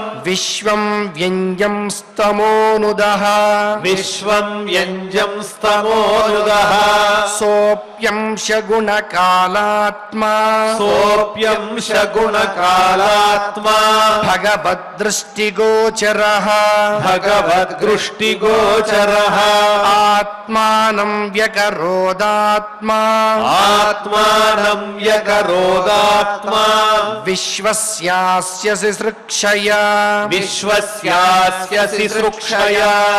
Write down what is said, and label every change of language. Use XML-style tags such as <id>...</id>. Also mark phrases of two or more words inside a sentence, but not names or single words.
<sa>विश्वं व्यञ्जं स्तमोनुदः विश्वं व्यञ्जं स्तमोनुदः सोऽप्यंशगुणकालात्मा सोऽप्यंशगुणकालात्मा भगवद्दृष्टिगोचरः భగవద్దృష్టిగోచరః ఆత్మానం వ్యకరోదాత్మా ఆత్మానం వ్యకరోదాత్మా విశ్వస్యాస్య శిశ్రుక్షయా విశ్వస్యాస్య శిశ్రుక్షయా</sa>